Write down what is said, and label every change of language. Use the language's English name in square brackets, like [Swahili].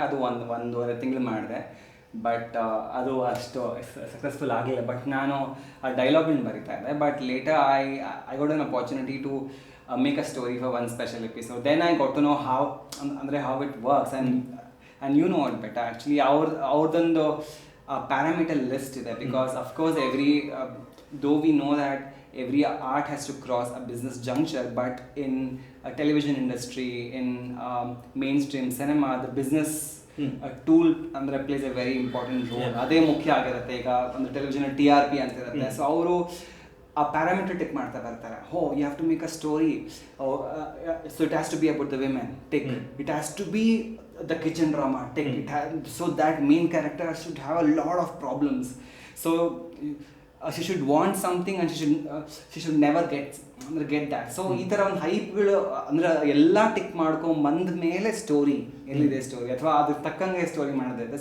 [Kannada] ಅದು ಒಂದೂವರೆ ತಿಂಗಳು ಮಾಡಿದೆ, ಬಟ್ ಅದು ಅಷ್ಟು ಸಕ್ಸಸ್ಫುಲ್ ಆಗಲಿಲ್ಲ. ಬಟ್ ನಾನು ಆ ಡೈಲಾಗ್ನ ಬರಿತಾ ಇದ್ದೆ. [English] But later I got an opportunity to make a story for one special episode. Then I got to know how it works and you know it better. [Kannada] Actually ಅವ್ರದ್ದೊಂದು parameter list ಇದೆ. [English] Because of course though we know that every art has to cross a business juncture, but in a television industry, in mainstream cinema, the business tool ಅಂದರೆ plays a very important role. [Kannada] ಅದೇ ಮುಖ್ಯ ಆಗಿರುತ್ತೆ. ಈಗ ಒಂದು television TRP ಅಂತ ಇರುತ್ತೆ. So ಅವರು ಆ ಪ್ಯಾರಾಮೀಟರ್ ಟಿಕ್ ಮಾಡ್ತಾ ಬರ್ತಾರೆ. [English] You have to make a story, so it has to be about the women, tick. It has to be the kitchen drama, tick. So that main character should have a lot of problems. So she should want something and she should never get that. [Kannada] So ಈ ಥರ ಒಂದು ಹೈಪ್ಗಳು ಅಂದರೆ ಎಲ್ಲ tick ಮಾಡ್ಕೊಂಬಂದ ಮೇಲೆ story ಎಲ್ಲಿದೆ story, ಅಥವಾ ಅದಕ್ಕೆ ತಕ್ಕಂಗೆ ಸ್ಟೋರಿ ಮಾಡೋದಿದೆ.